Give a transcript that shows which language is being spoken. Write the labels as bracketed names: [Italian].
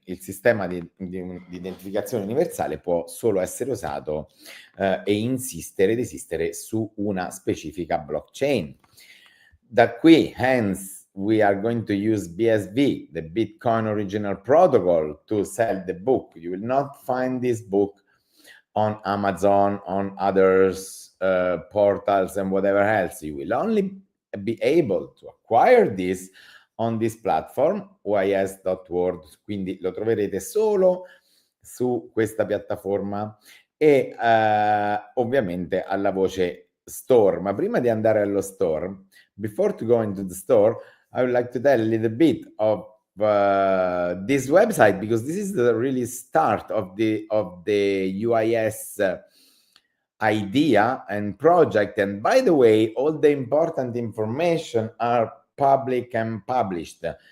[Italian] Il sistema di identificazione universale può solo essere usato e insistere ed esistere su una specifica blockchain. Da qui, [English] hence, we are going to use BSV, the Bitcoin Original Protocol, to sell the book. You will not find this book on Amazon, on others portals and whatever else. You will only be able to acquire this on this platform, uis.world, [Italian] quindi lo troverete solo su questa piattaforma e ovviamente alla voce store. Ma prima di andare allo store, [English] before to go into the store, I would like to tell a little bit of this website, because this is the really start of the UIS idea and project. And by the way, all the important information are public and published.